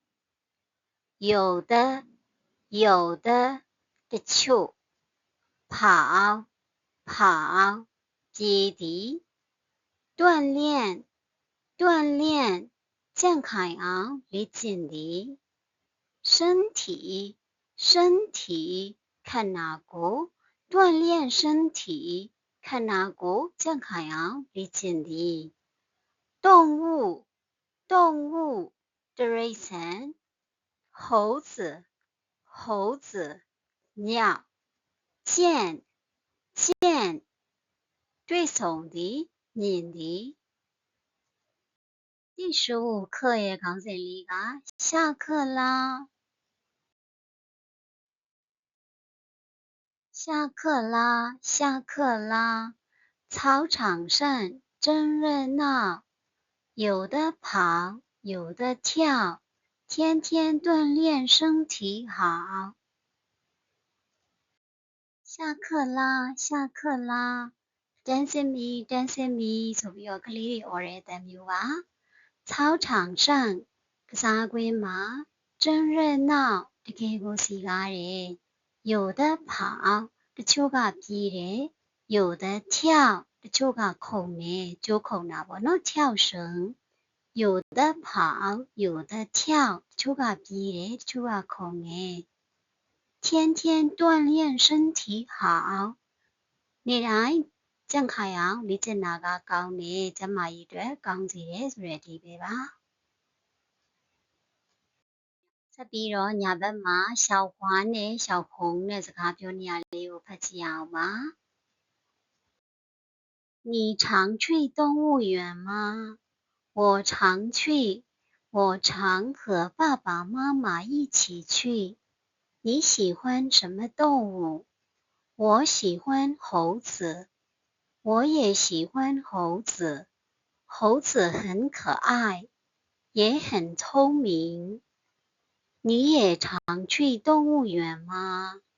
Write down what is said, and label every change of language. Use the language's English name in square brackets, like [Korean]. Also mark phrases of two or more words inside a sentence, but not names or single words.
[Burmese] 有的တချို့跑ပြေးသည်锻炼ကြံ့ခိုင်အောင်လေ့ကျင့်သည်身体ခန္ဓာကိုယ် [Chinese] 锻炼身体 [Burmese] ခန္ဓာကိုယ်ကြံ့ခိုင်အောင်လေ့ကျင့်သည်动物တိရစ္ဆာန်猴子မြ见တွေ့ဆုံသည်မြင်သည်第15课ရဲ့ခေါင်းစဉ်လေးက [Chinese] 下课啦下课啦操场上真热闹有的跑有的跳天天锻炼身体好 [Burmese] 下課啦တန်းစမီဆိုပြီးတော့ကလေးတွေអော်တဲ့အတန်မျိုးပါ [Chinese] 操场上 [Burmese] ကစားကွင်းမှာ [Chinese] 真热闹 [Burmese] တကယ်ကိုစီကားတယ် [Chinese] 有的跑 [Burmese] တချို့ကပြေးတယ် [Chinese] 有的跳 [Burmese] တချို့ကခုန်တယ်ကြိုးခုန်တာပေါ့နော်跳绳 [Chinese] 有的跑有的跳 [Burmese] တချို့ကပြေးတယ်တချို့ကခုန်တယ် [Chinese] 天天锻炼身体好 [Burmese] နေ့တိုင်းကြံ့ခိုင်အောင်လေ့ကျင့်တာကကောင်းတယ်ကျန်းမာရေးအတွက်ကောင်းစေတယ်ဆိုတဲ့အဓိပ္ပာယ်ပါ ဆက်ပြီးတော့ညာဘက်မှာ小花နဲ့小红နဲ့စကားပြောနေရလေးကိုဖတ်ကြည့်အောင်ပါ [Chinese] 你常去动物园吗我常去我常和爸爸妈妈一起去你喜欢什么动物我喜欢猴子我也喜欢猴子猴子很可爱也很聪明你也常去动物园吗